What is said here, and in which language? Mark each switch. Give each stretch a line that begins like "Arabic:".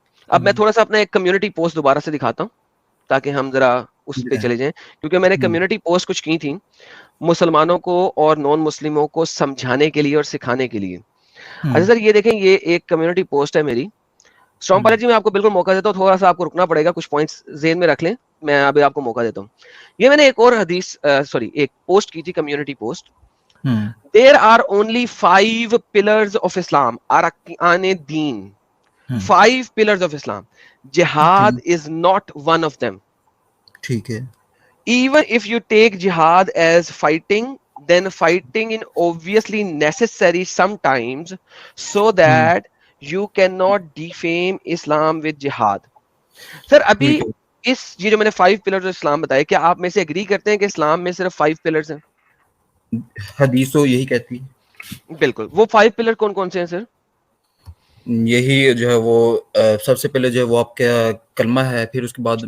Urdu: اب میں تھوڑا سا اپنا ایک کمیونٹی پوسٹ دوبارہ سے دکھاتا ہوں تاکہ ہم ذرا اس پہ چلے جائیں، کیونکہ میں نے کمیونٹی پوسٹ کچھ کی تھیں مسلمانوں کو اور نان مسلموں کو سمجھانے کے لیے اور سکھانے کے لیے. اچھا سر یہ دیکھیں، یہ ایک کمیونٹی پوسٹ ہے میری. اسٹرانگ پائلٹ جی میں آپ کو بالکل موقع دیتا ہوں، تھوڑا سا آپ کو رکنا پڑے گا، کچھ پوائنٹس ذہن میں رکھ لیں. میں ابھی آپ کو موقع دیتا ہوں. یہ میں نے ایک اور حدیث ایک پوسٹ کی تھی، community post.
English: There are only 5 pillars of Islam. Arkan Deen. 5 pillars of Islam. Jihad is not one of them.
Urdu: ٹھیک ہے.
English: Even if you take jihad as fighting, then fighting is obviously necessary sometimes so that you cannot defame Islam with jihad.
Urdu: Sir, ابھی یہ جو میں نے 5 pillars of Islam بتائے، کیا آپ میں سے اگری کرتے ہیں کہ اسلام میں صرف 5 pillars ہیں؟ حدیث تو یہی کہتی ہے. بالکل. وہ 5 پلر کون کون سے ہیں سر؟ یہی جو ہے وہ سب سے پہلے جو ہے وہ آپ کا کلمہ ہے، پھر اس کے بعد